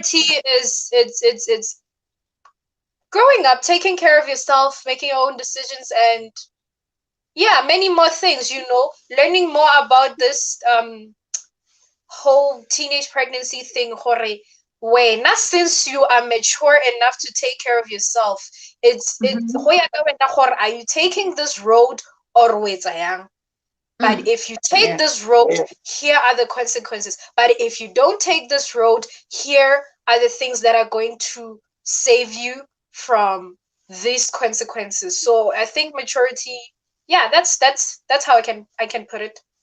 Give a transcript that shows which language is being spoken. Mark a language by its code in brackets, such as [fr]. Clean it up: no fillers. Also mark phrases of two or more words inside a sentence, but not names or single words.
[en] maturity is, it's growing up, taking care of yourself, making your own decisions, and yeah, many more things. Learning more about this whole teenage pregnancy thing. Hore, when since you are mature enough to take care of yourself, it's Mhm. [tn] ho ya ka wena gore, [en] are you taking this road or wait yang? But Mm. if you take Yeah. this road, here are the consequences. But if you don't take this road, here are the things that are going to save you from these consequences. So I think maturity, yeah, that's how I can put it.